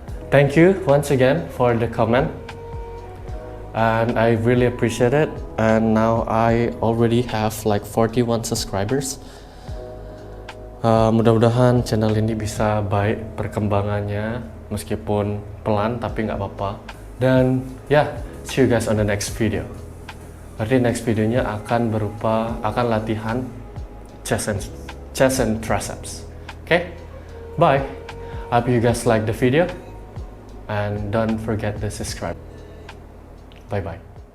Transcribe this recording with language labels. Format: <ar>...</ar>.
<en>Thank you once again for the comment. And I really appreciate it. And now I already have like 41 subscribers.</en> <id>Mudah-mudahan channel ini bisa baik perkembangannya, meskipun pelan tapi nggak apa-apa.</id> <en>Dan see you guys on the next video.</en> <id>Berarti next videonya akan latihan chest and triceps.</id> <en>Okay? Bye. I hope you guys like the video, and don't forget to subscribe. Bye bye.</en>